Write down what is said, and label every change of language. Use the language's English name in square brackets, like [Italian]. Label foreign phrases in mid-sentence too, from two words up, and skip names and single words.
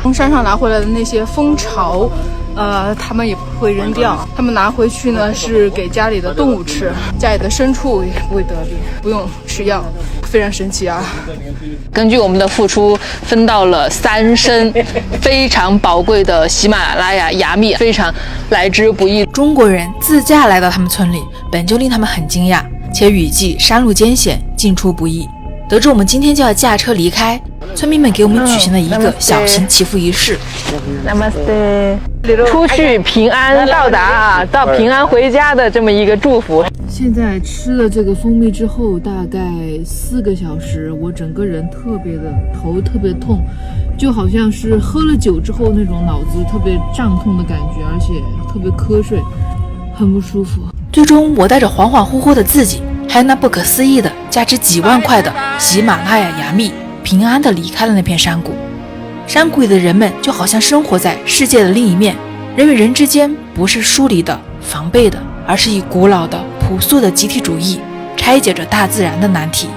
[Chinese] 從山上拿回來的那些蜂巢。他們也不會扔掉，他們拿回去呢是給家裡的動物吃，家裡的牲畜也不會得病，不用吃藥，非常神奇啊！根據我們的付出，分到了3升非常寶貴的喜馬拉雅芽蜜，非常來之不易。中國人自駕來到他們村裡，本就令他們很驚訝，且雨季山路艱險，進出不易。得知我們今天就要駕車離開，村民們給我們舉行了一個小型祈福儀式。出去平安到達啊，到平安回家的這麼一個祝福。現在吃了這個蜂蜜之後，大概4個小時，我整個人頭特別痛，就好像是喝了酒之後那種腦子特別脹痛的感覺，而且特別瞌睡，很不舒服。最終我帶着恍恍惚惚的自己，還有那不可思議的價值幾萬塊的喜馬拉雅芽蜜，平安地離開了那片山谷。山谷裡的人們就好像生活在世界的另一面，人與人之間不是疏離的、防備的，而是以古老的、樸素的集體主義拆解着大自然的難題。